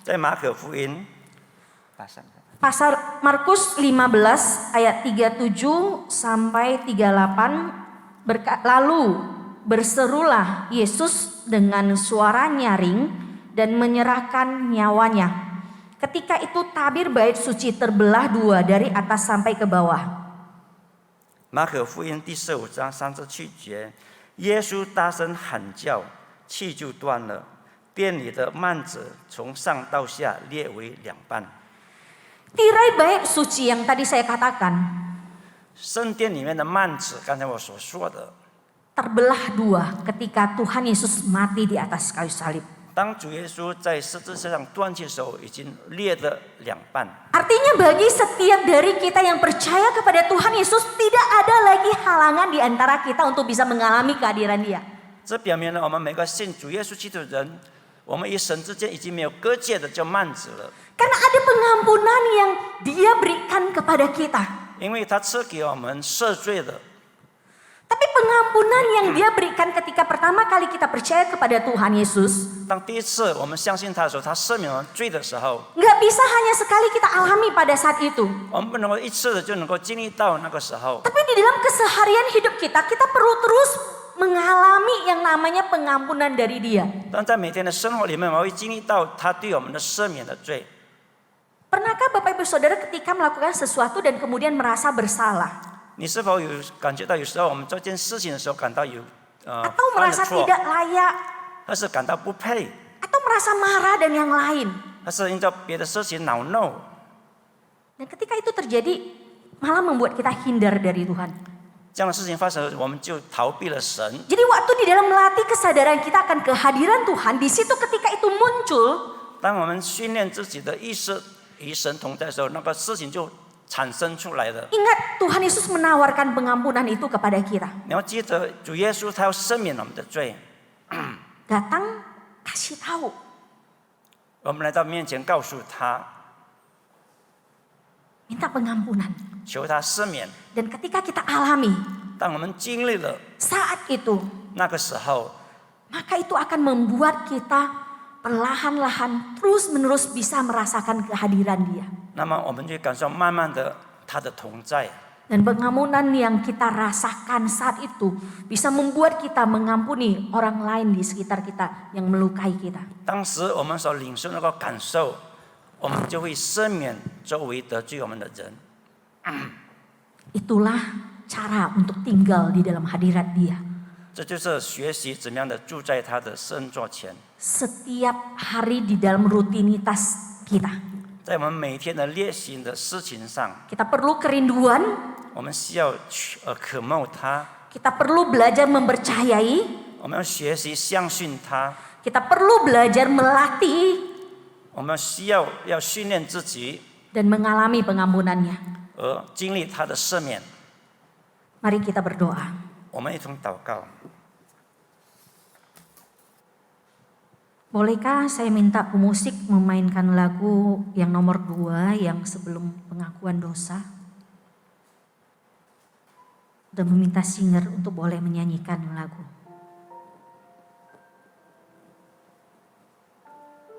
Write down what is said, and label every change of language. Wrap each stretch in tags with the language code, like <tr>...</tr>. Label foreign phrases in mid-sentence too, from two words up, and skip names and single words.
<zh>在马可福音，</zh> <id>Pasal Markus 15 ayat 37 sampai 38, lalu berserulah Yesus dengan suara nyaring dan menyerahkan nyawanya. Ketika itu tabir bait suci terbelah dua dari atas sampai ke bawah.</id> <zh>马可福音第15章37节，耶稣大声喊叫，气就断了，殿里的幔子从上到下裂为两半。</zh> <id>Tirai bait suci yang tadi saya katakan</id> <zh>圣殿里面的幔子，刚才我所说的，</zh> <id>terbelah dua ketika Tuhan Yesus mati di atas kayu salib.</id> <zh>当主耶稣在十字架上断气的时候，已经裂了两半。</zh> <id>Artinya bagi setiap dari kita yang percaya kepada Tuhan Yesus, tidak ada lagi halangan di antara kita untuk bisa mengalami kehadiran Dia.</id> <zh>这表明了我们每个信主耶稣基督的人，我们与神之间已经没有隔界的叫幔子了，</zh> <id>Karena ada pengampunan yang Dia berikan kepada kita.</id> <zh>因为他赐给我们赦罪的。</zh> <id>Tapi pengampunan yang Dia berikan ketika pertama kali kita percaya kepada Tuhan Yesus,</id> <zh>当第一次我们相信他的时候，他赦免我们罪的时候，</zh> <id>nggak bisa hanya sekali kita alami pada saat itu.</id> <zh>我们不能够一次的就能够经历到那个时候。</zh> <id>Tapi di dalam keseharian hidup kita, kita perlu terus mengalami yang namanya pengampunan dari Dia.</id> <zh>但在每天的生活里面，我会经历到他对我们的赦免的罪。</zh> <id>Pernahkah Bapak Ibu Saudara ketika melakukan sesuatu dan kemudian merasa bersalah?</id> <zh>你是否有感觉到有时候我们做一件事情的时候感到有</zh> <id>Atau</id> <zh>犯了</zh> <id>merasa</id> <zh>错，</zh> <id>tidak layak?</id> <zh>还是感到不配，</zh> <id>Atau merasa marah dan yang lain?</id> <zh>还是因着别的事情恼怒？</zh> <id>Dan ketika itu terjadi, malah membuat kita hindar dari Tuhan.</id> <zh>这样的事情发生，我们就逃避了神。</zh> <id>Jadi waktu di dalam melatih kesadaran kita akan kehadiran Tuhan, di situ ketika itu muncul,</id> <zh>当我们训练自己的意识与神同在的时候，那个事情就产生出来了。</zh> <id>ingat Tuhan Yesus menawarkan pengampunan itu kepada kita.</id> <zh>你要记得，主耶稣他要赦免我们的罪。</zh> <id>Datang, kasih tahu.</id> <zh>我们来到面前，告诉他，</zh> <id>Minta pengampunan.</id> <zh>求他赦免。</zh> <id>Dan ketika kita alami</id> <zh>当我们经历了</zh> <id>saat itu,</id> <zh>那个时候，</zh> <id>maka itu akan membuat kita perlahan-lahan terus-menerus bisa merasakan kehadiran Dia.</id> <zh>那么我们就感受慢慢的他的同在。</zh> <id>Dan pengampunan yang kita rasakan saat itu bisa membuat kita mengampuni orang lain di sekitar kita yang melukai kita.</id> <zh>当时我们所领受那个感受，我们就会赦免周围得罪我们的人。</zh> <id>Itulah cara untuk tinggal di dalam hadirat Dia.</id> <zh>这就是学习怎么样的住在他的圣座前，</zh> <id>Setiap hari di dalam rutinitas kita.</id> <zh>在我们每天的练习的事情上，</zh> <id>Kita perlu kerinduan,</id> <zh>我们需要渴慕他，</zh> <id>kita perlu belajar mempercayai,</id> <zh>我们要学习相信他，</zh> <id>kita perlu belajar melatih</id> <zh>我们需要训练自己，</zh> <id>dan mengalami pengampunannya.</id> <zh>而经历他的赦免。</zh> <id>Mari kita berdoa.</id> <zh>我们一同祷告。</zh> <id>Bolehkah saya minta pemusik memainkan lagu yang nomor 2 yang sebelum pengakuan dosa? Dan meminta singer untuk boleh menyanyikan lagu.</id>